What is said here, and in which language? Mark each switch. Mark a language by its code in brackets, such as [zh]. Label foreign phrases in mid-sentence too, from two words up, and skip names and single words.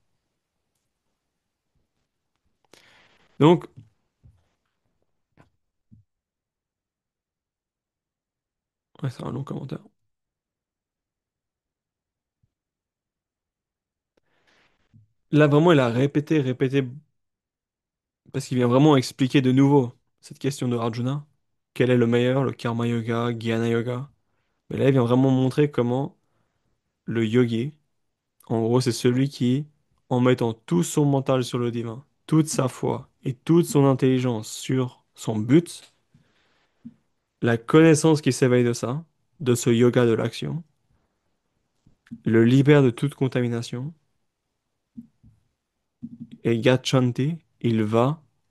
[fr] Donc, ouais, c'est un long commentaire. Là, vraiment, il a répété, répété, parce qu'il vient vraiment expliquer de nouveau cette question de Arjuna. Quel est le meilleur, le [sa] कर्म योग, ज्ञान योग? [fr] Mais là, il vient vraiment montrer comment le yogi, en gros, c'est celui qui, en mettant tout son mental sur le divin, toute sa foi et toute son intelligence sur son but, La connaissance qui s'éveille de ça, de ce yoga de l'action, le libère de toute contamination, et Gachanti, il va